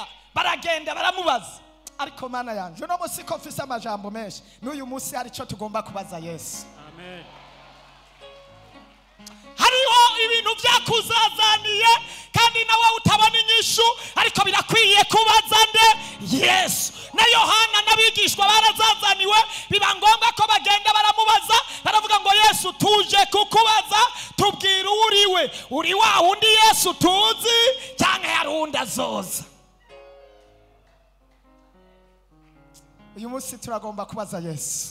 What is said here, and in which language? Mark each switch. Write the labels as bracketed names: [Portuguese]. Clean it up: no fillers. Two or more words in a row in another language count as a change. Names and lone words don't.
[Rundi] Baragenda baramubaza. Ariko Mana yanje, no musi ko mfise amajambo menshi, n'uyu musi hari cyo tugomba kubaza Yesu. Amen. Hariho ibintu byakuzazaniye kandi nawe utabona inyishu, ariko birakwiye kubaza nde? Yesu. Na Yohana n'abigishwa barazazaniwe, biba ngombwa ko bagenda baramubaza, baravuga ngo Yesu tuje kukubaza, tubwire uriwe. Uri wa wundi Yesu tuzi cyangwa hari undi azoza? Uyu munsi turagomba kubaza Yesu.